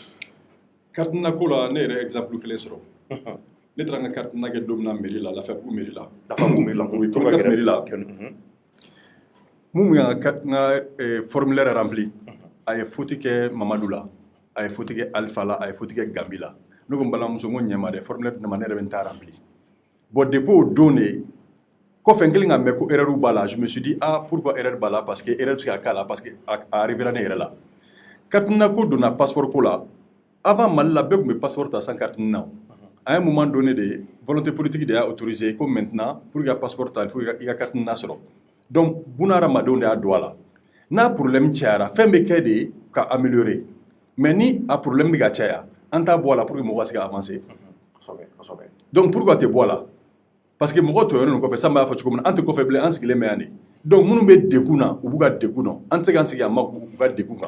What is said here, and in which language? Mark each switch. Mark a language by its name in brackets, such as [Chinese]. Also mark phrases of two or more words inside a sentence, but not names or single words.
[Bambara] Cartinina ko la ne yɛrɛ exemple kelen sɔrɔ ne taara n ka cartinina kɛ don min na mairie la Lafiyabugu mairie la [French] oui comme [Bambara] mairie la mun y'an ka [French] formulaire rempli [Bambara] a ye faute kɛ Mamadou la a ye faute kɛ Alpha la a ye faute kɛ Gambi la ne ko n balimamuso n ko ɲɛ ma dɛ formulaire dama ne yɛrɛ bɛ n ta rempli bon depuis o don de kɔfɛ n kelen ka mɛn ko erreur b'a la [French] je me suis dit pourquoi erreur [Bambara] b'a la [French] parce que [Bambara] erreur bɛ se ka k'a la [French] parce que [Bambara] a arrivera ne yɛrɛ la cartinina ko donna passeport ko la avant Mali la bɛɛ tun bɛ passeport ta sans cartinina [French] à un moment donné de volonté politique [Bambara] de y'a [French] autorisé comme maintenant pour que [Bambara] passeport ta [French] il faut [Bambara] i ka cartinina sɔrɔ donc buna hadamadenw de y'a don a la n'a problème cayara fɛn bɛ kɛ de ka [French] améliorer mais [Bambara] ni a problème bɛ ka caya an t'a bɔ a la [French] pour que [Bambara] mɔgɔw ka se ka avancer [French] donc pourquoi [Bambara] te bɔ a la [French] parce que [Bambara] mɔgɔ tɔɲɔnen nin kɔfɛ san b'a fɔ cogo min na an tɛ kɔfɛ bilen an sigilen bɛ yan de donc minnu bɛ degun na u b'u ka degun dɔn an tɛ se k'an sigi yan ma k'u ka degun kan.